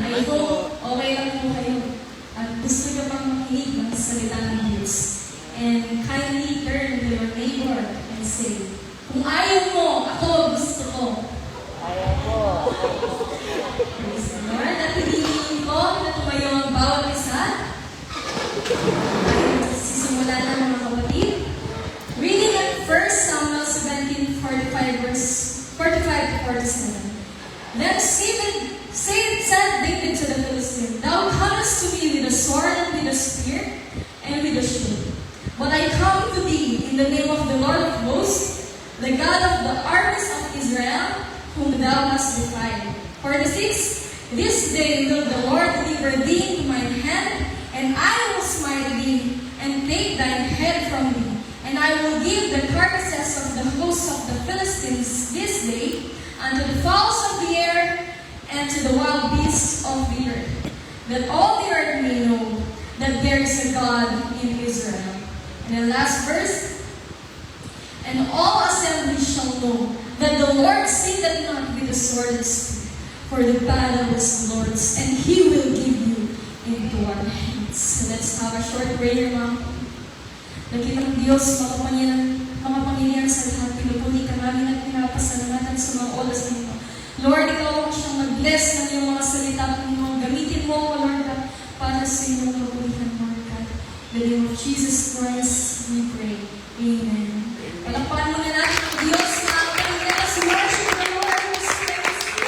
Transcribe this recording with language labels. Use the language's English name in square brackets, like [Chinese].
[English] I hope [Filipino] okay lang po kayo. At gusto nyo pang makinig ng salita ng Diyos. [English] And kindly turn to your neighbor and say, [Filipino] kung ayaw mo, ako gusto ko. Ayaw ko. [English] Praise the Lord. [Filipino] At hinihiling ko na tumayo ang bawat isa. Ay, sisimula na mga kapatid. [English] Reading at 1 Samuel 17:45 verse 45 to 47. Then said David to the Philistine, Thou comest to me with a sword and with a spear and with a shield. But I come to thee in the name of the Lord of hosts, the God of the armies of Israel, whom thou hast defied. 46. This day will the Lord deliver thee into mine hand, and I will smite thee, and take thine head from thee. And I will give the carcasses of the hosts of the Philistines this day unto the fowls of the air, and to the wild beasts of the earth, that all the earth may know that there is a God in Israel. And the last verse, and all assembly shall know that the Lord sitteth not with the sword and spear, for the battle is the Lord's, and He will give you into our hands. So let's have a short prayer, [Filipino] mga Nakitang Diyos, mga Panginoon sa lahat, pinupuli ka namin at pinapasalamatan sa mga oras na ito. Lord, ikaw ang siyang mag-bless ng iyong mga salita, Panginoon. Gamitin mo, Lord, para sa iyong kapulihan, Lord God. [English] In the name of Jesus Christ, we pray. Amen. [Filipino] Palakpakan muna natin ang Diyos na Panginoon. [English] Let's worship the Lord in His praise.